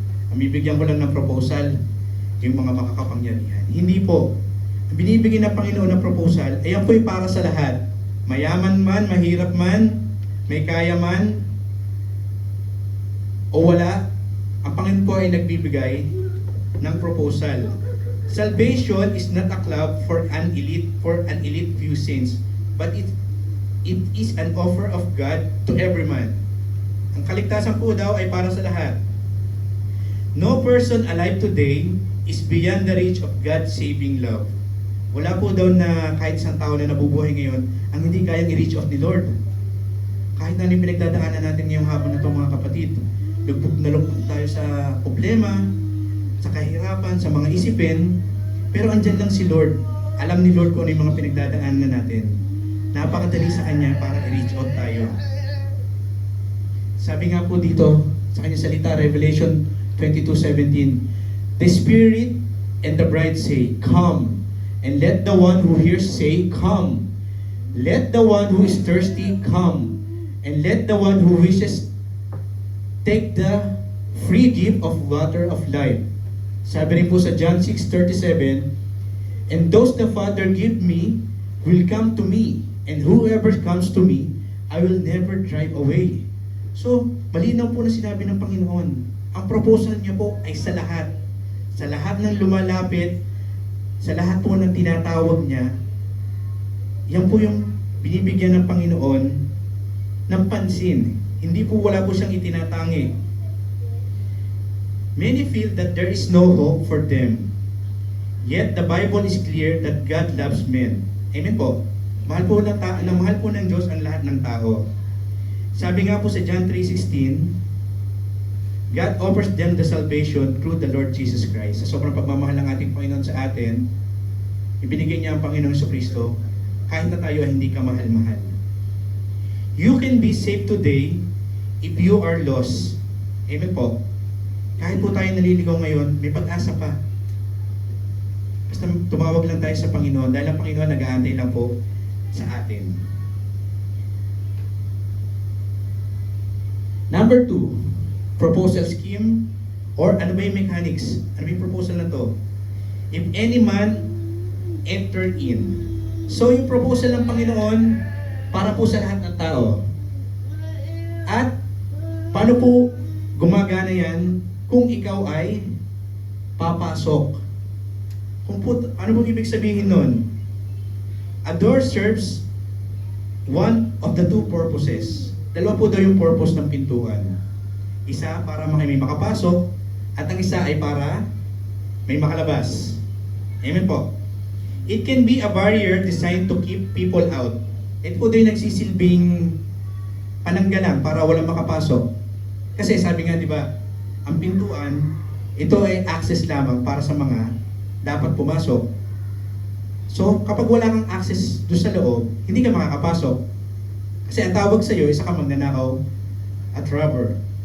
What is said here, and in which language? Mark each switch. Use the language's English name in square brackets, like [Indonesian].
[Filipino] Ang bibigyan ko lang ng proposal, yung mga makakapangyarihan. Hindi po. Ang binibigyan ng Panginoon ng proposal, ayan po yung para sa lahat. Mayaman man, mahirap man, may kaya man, o wala, ang Panginoon po ay nagbibigay ng proposal. [English] Salvation is not a club for an elite few saints, but it is an offer of God to every man. [Filipino] Ang kaligtasan po daw ay para sa lahat. [English] No person alive today is beyond the reach of God's saving love. [Filipino] Wala po daw na kahit isang tao na nabubuhay ngayon ang hindi kayang i-reach of ni Lord. Kahit na yung pinagdadaanan natin ngayong hapon na ito mga kapatid, lugpog na lugpog tayo sa problema, sa kahirapan, sa mga isipin, pero andyan lang si Lord. Alam ni Lord kung ano yung mga pinagdadaanan natin. Napakadali sa Kanya para i-reach out tayo. Sabi nga po dito, sa Kanyang salita, Revelation 22:17, [English] the Spirit and the bride say, "Come." And let the one who hears say, "Come." Let the one who is thirsty come. And let the one who wishes take the free gift of water of life. [Filipino] Sabi rin po sa [English] John 6:37, and those the Father give me will come to me, and whoever comes to me, I will never drive away. [Filipino] So, malinaw po na sinabi ng Panginoon. Ang proposal niya po ay sa lahat. Sa lahat ng lumalapit, sa lahat po ng tinatawag niya, yan po yung binibigyan ng Panginoon ng pansin. Hindi po wala po siyang itinatangi. [English] Many feel that there is no hope for them. Yet the Bible is clear that God loves men. [Filipino] Amen po. Mahal po ng Diyos ang lahat ng tao. Sabi nga po sa John 3:16, [English] God offers them the salvation through the Lord Jesus Christ. [Filipino] Sa sobrang pagmamahal ng ating Panginoon sa atin, ibinigay niya ang Panginoon sa Kristo kahit na tayo ay hindi ka mahal-mahal. [English] You can be saved today if you are lost. [Filipino] Amen po. Kahit po tayo naliligaw ngayon, may pag-asa pa. Basta tumawag lang tayo sa Panginoon dahil ang Panginoon nag-aantay lang po sa atin. Number 2, proposal scheme or ano ba yung mechanics? Ano ba yung proposal na to? [English] If any man enter in. [Filipino] So yung proposal ng Panginoon para po sa lahat ng tao. At paano po gumagana yan kung ikaw ay papasok? Ano po ibig sabihin nun? [English] A door serves one of the 2 purposes. [Filipino] Dalawa po daw yung purpose ng pintuan. Isa para may makapasok at ang isa ay para may makalabas. Amen po. [English] It can be a barrier designed to keep people out. [Filipino] Ito po daw yung nagsisilbing pananggalang para walang makapasok. Kasi sabi nga, di ba, ang pintuan, ito ay access lamang para sa mga dapat pumasok. So, kapag wala kang access doon sa loob, hindi ka makakapasok. Kasi ang tawag sa iyo, isa ka magnanakaw at robber.